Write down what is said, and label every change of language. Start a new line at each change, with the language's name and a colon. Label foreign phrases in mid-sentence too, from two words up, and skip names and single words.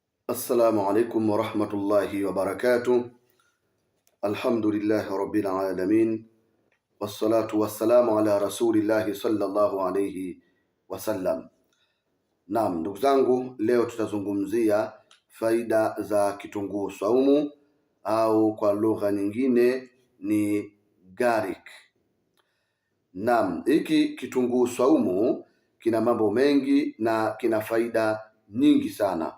Arabic: السلام عليكم ورحمة الله وبركاته. الحمد لله رب العالمين، والصلاة والسلام على رسول الله صلى الله عليه وسلم.
Swahili: Naam, ndugu zangu, leo tutazungumzia faida za kitunguu saumu au kwa lugha nyingine ni garlic. Naam, hiki kitunguu saumu kina mambo mengi na kina faida nyingi sana.